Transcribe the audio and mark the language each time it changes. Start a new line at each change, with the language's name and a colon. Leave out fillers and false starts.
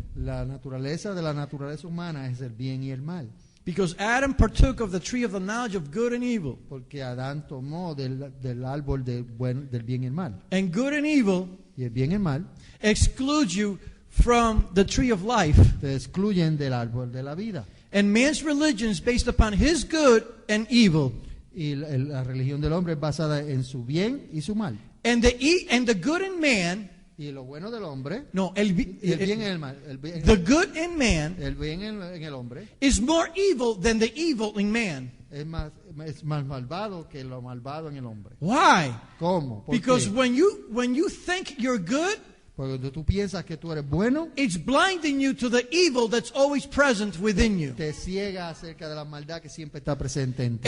Spanish: La naturaleza de la naturaleza humana es el bien y el mal.
English: Because Adam partook of the tree of the knowledge of good and evil.
Spanish: Porque Adán tomó del árbol del bien y el mal.
English: And good and evil
Spanish: Y el bien y el mal
English: excludes you from the tree of life.
Spanish: te excluyen del árbol de la vida.
English: And man's religion is based upon his good and evil.
Spanish: Y la religión del hombre es basada en su bien y su mal.
English: And the good in man,
Spanish: Y lo bueno del hombre, no, y el bien y el mal,
English: the good in man
Spanish: el bien en el hombre
English: is more evil than the evil in man.
Spanish: es más malvado que lo malvado en el hombre.
English: Why?
Spanish: ¿Cómo? ¿Por
English: Because
Spanish: qué?
English: when you think you're good,
Spanish: Porque cuando tú piensas que tú eres bueno,
English: it's blinding you to the evil that's always present within you.
Spanish: te ciega acerca de la maldad que siempre está presente en ti.